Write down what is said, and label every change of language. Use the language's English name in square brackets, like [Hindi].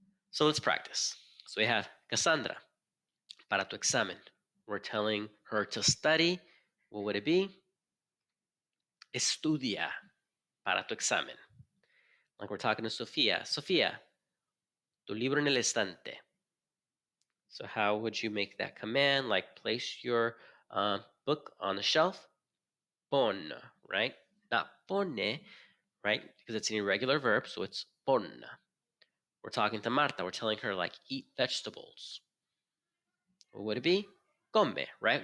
[English] So let's practice. So we have Cassandra, [Spanish] para tu examen. [English] We're telling her to study. What would it be? [Spanish] Estudia para tu examen. [English] Like we're talking to Sofia. [Spanish] Sofia, tu libro en el estante. [English] So how would you make that command? Like place your book on the shelf. Pon, right? Not pone, right? Because it's an irregular verb, so it's pon. We're talking to Marta. We're telling her like eat vegetables. What would it be? Come, right?